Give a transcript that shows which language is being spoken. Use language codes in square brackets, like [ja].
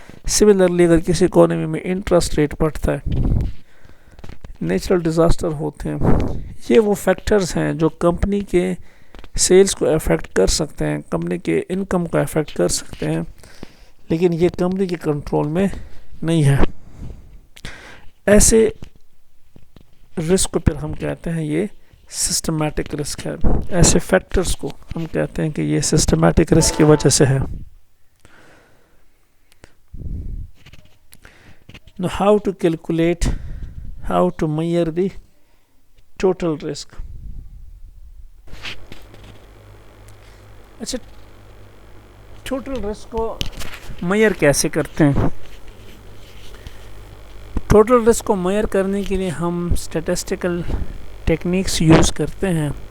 [ur] Similarly اگر کسی economy میں انٹرسٹ ریٹ بڑھتا ہے، نیچرل ڈیزاسٹر ہوتے ہیں، یہ وہ فیکٹرز ہیں جو کمپنی کے سیلز کو افیکٹ کر سکتے ہیں، کمپنی کے انکم کو افیکٹ کر سکتے ہیں، لیکن یہ کمپنی کے کنٹرول میں نہیں ہے. ایسے رسک کو پھر ہم کہتے ہیں یہ سسٹمیٹک رسک ہے. ایسے فیکٹرز کو ہم کہتے ہیں کہ یہ سسٹمیٹک رسک کی وجہ سے ہے. [en] Now how to calculate, how to measure the total risk. [ur] اچھا، ٹوٹل رسک کو میئر کیسے کرتے ہیں؟ ٹوٹل رسک کو میئر کرنے کے لیے ہم اسٹیٹسٹیکل ٹیکنیکس یوز کرتے ہیں.